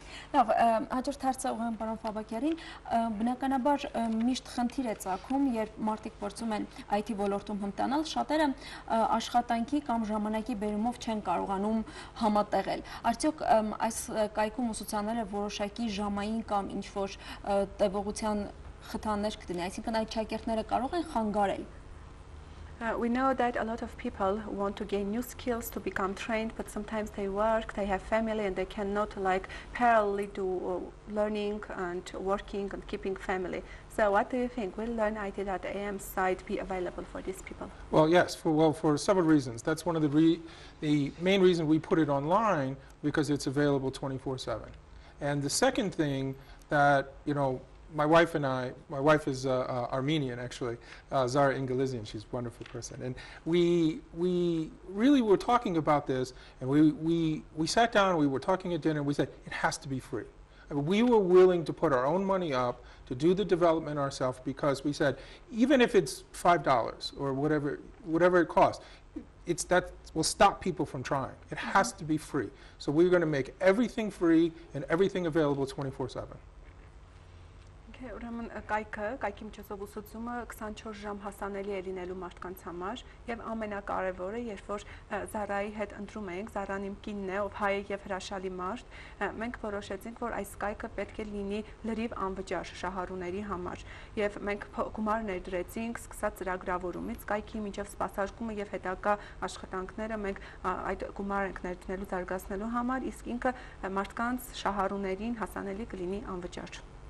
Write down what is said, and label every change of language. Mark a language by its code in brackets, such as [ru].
[hy] Լավ, հաջորդ հարցը ուղղեմ պարոն Ֆեբըքըրին, բնականաբար միշտ խնդիր է ծագում, երբ մարդիկ փորձում են IT ոլորտում հմտանալ, շատերը աշխատանքի կամ ժամանակի բերումով չեն կարողանում համատեղել։ Արդյոք այս կայքում ուսուցանելը որոշակի ժամային կամ ինչ-որ տևողության խթաններ կդնի, այսինքն այդ շակերտները կարող են խանգարել։ [en] We know that a lot of people want to gain new skills to become trained, but sometimes they work, they have family, and they cannot parallelly do learning and working and keeping family. So what do you think? Will learnit.am site be available for these people? Well, yes, for several reasons. That's one of the main reason we put it online, because it's available 24/7. And the second thing that, my wife is Armenian, actually, Zara Ingilizian. She's a wonderful person. And we really were talking about this, and we sat down, we were talking at dinner, and we said, it has to be free. I mean, we were willing to put our own money up to do the development ourselves, because we said, even if it's $5 or whatever it costs, that will stop people from trying. It has to be free. So we're going to make everything free and everything available 24/7. [hy] Ուրեմն կայքի միջոցով ուսուցումը 24 ժամ հասանելի է լինելու մարդկանց համար, եւ ամենակարևորը, երբ որ Զարայի հետ ընտրում էինք, Զարան իմ կինն է, ով հայ է եւ հրաշալի մարդ, մենք որոշեցինք, որ այս կայքը պետք է լինի լրիվ անվճար շահառուների համար, եւ մենք գումար ներդրեցինք, սկսած ծրագրավորումից, կայքի միջև սպասարկումը եւ հետագա աշխատանքները մենք այդ գումարը ենք ներդնելու զարգացնելու համար, իսկ ինքը մարդկանց շահառուներին հասանելի կլինի անվճար։